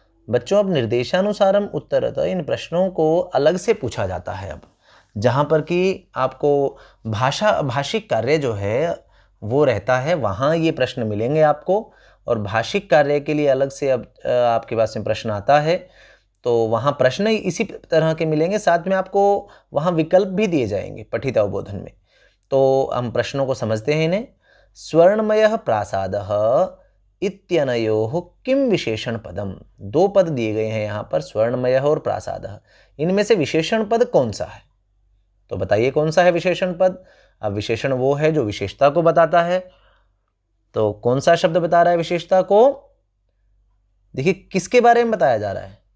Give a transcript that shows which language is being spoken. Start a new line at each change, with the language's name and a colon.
Hindi: बच्चों, अब निर्देशानुसारम उत्तरत इन प्रश्नों को अलग से पूछा जाता है। अब जहाँ पर कि आपको भाषिक कार्य जो है वो रहता है, वहाँ ये प्रश्न मिलेंगे आपको। और भाषिक कार्य के लिए अलग से अब आपके पास में प्रश्न आता है, तो वहाँ प्रश्न इसी तरह के मिलेंगे, साथ में आपको वहाँ विकल्प भी दिए जाएंगे पठित अवबोधन में। तो हम प्रश्नों को समझते हैं इन्हें।
Sanskrit: स्वर्णमयः प्रासादः इत्यनयोः किम विशेषण पदम।
Hindi: दो पद दिए गए हैं यहाँ पर, स्वर्णमयः और प्रासादः। इनमें से विशेषण पद कौन सा है? तो बताइए कौन सा है विशेषण पद। अब विशेषण वो है जो विशेषता को बताता है। तो कौन सा शब्द बता रहा है विशेषता को? देखिए किसके बारे में बताया जा रहा है?